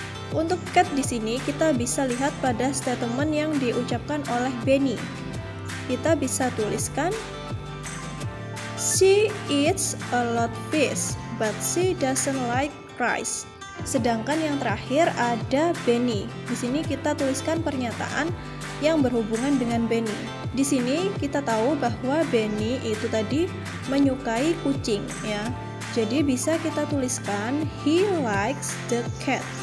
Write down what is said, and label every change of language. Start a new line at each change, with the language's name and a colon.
Indonesian: Untuk cat di sini kita bisa lihat pada statement yang diucapkan oleh Benny. Kita bisa tuliskan,
English: she eats a lot fish, but she doesn't like rice.
Indonesian: Sedangkan yang terakhir ada Benny. Di sini kita tuliskan pernyataan yang berhubungan dengan Benny. Di sini kita tahu bahwa Benny itu tadi menyukai kucing ya. Jadi bisa kita tuliskan
English: he likes the cat.